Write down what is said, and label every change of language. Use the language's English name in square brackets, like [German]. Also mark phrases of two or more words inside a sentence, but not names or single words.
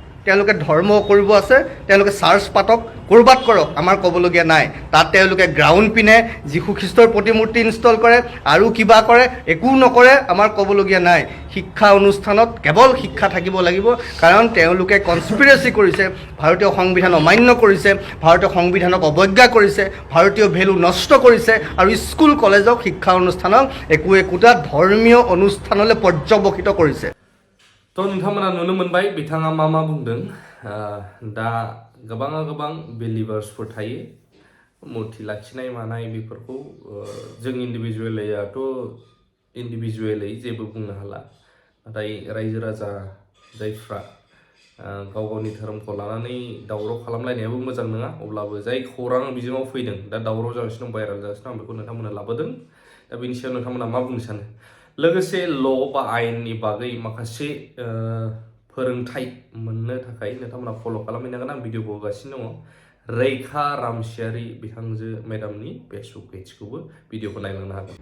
[Assamese] তেওঁলোকে ধৰ্ম কৰিব আছে তেওঁলোকে চাৰ্চ পাতক কৰবাত কৰক আমাৰ ক'বলগীয়া নাই তাত তেওঁলোকে গ্ৰাউণ্ড পিনে যীশু খ্ৰীষ্টৰ প্ৰতিমূৰ্তি ইনষ্টল কৰে আৰু কিবা কৰে একো নকৰে আমাৰ ক'বলগীয়া নাই শিক্ষা অনুষ্ঠানত কেৱল শিক্ষা থাকিব লাগিব কাৰণ তেওঁলোকে কনস্পিৰেচি কৰিছে ভাৰতীয় সংবিধান অমান্য কৰিছে ভাৰতীয় সংবিধানক অৱজ্ঞা কৰিছে ভাৰতীয় ভেলু নষ্ট কৰিছে আৰু স্কুল কলেজক শিক্ষা অনুষ্ঠানক একোটা ধৰ্মীয় অনুষ্ঠানলৈ পৰ্যবসিত কৰিছে [Bodo] तो नोंथांमोना नुनो मोनबाय बिथाङा मा बुंदों दा गोबां बिलिभार्सफोर थायो मुर्ति लाखिनाय मानाय बेफोरखौ जों इन्डिभिजुवेलै जेबो बुंनो हाला नाथाय रायजो राजा जायफ्रा गाव गावनि धोरोमखौ लानानै दावराव खालामलायनायाबो मोजां नङा अब्लाबो जाय खौरां बिजोङाव फैदों दा दावराव जागासिनो दं भाइराल जागासिनो दं बेखौ नोंथांमोना लाबोदों दा बेनि सायाव नोंथांमोना मा बुंनो सानो लोगोसे ल' बा आयेननि बागै माखासे फोरोंथाइ मोननो थाखाय नोंथांमोना फल' खालामहैनांगोन आं भिडिअखौ होगासिनो दङ रैखा रामसियारि बिथांजो मेडामनि फेसबुक पेजखौबो भिडिअखौ नायलांनो हागोन